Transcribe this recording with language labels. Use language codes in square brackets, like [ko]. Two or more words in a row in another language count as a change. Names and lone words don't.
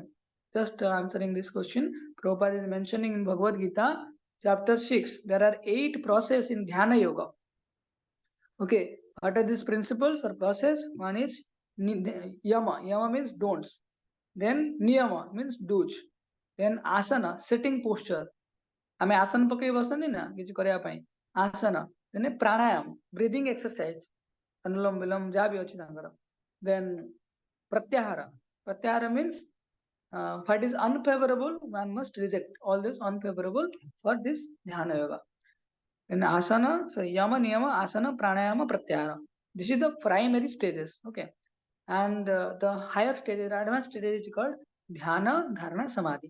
[en] Just answering this question, Prabhupada is mentioning in Bhagavad Gita, chapter 6, there are 8 process in Dhyana Yoga. Okay, what are these principles or process? One is Yama. Yama means don'ts. Then Niyama means do's. Then Asana, sitting posture. [or] ଆମେ ଆସନ ପକେଇ ବସନ୍ତି ନା କିଛି କରିବା ପାଇଁ ଆସନ then ପ୍ରାଣାୟାମ [en] breathing exercise [or] ଅନୁଲୋମ ବିଲୋମ ଯାହା ବି ଅଛି ତାଙ୍କର [en] then pratyahara means what is unfavorable one must reject all this unfavorable for this dhyana yoga. In asana, so yama niyama asana pranayama pratyahara, this is the primary stages. Okay, and the higher stages, advanced stages is called dhyana dharana samadhi.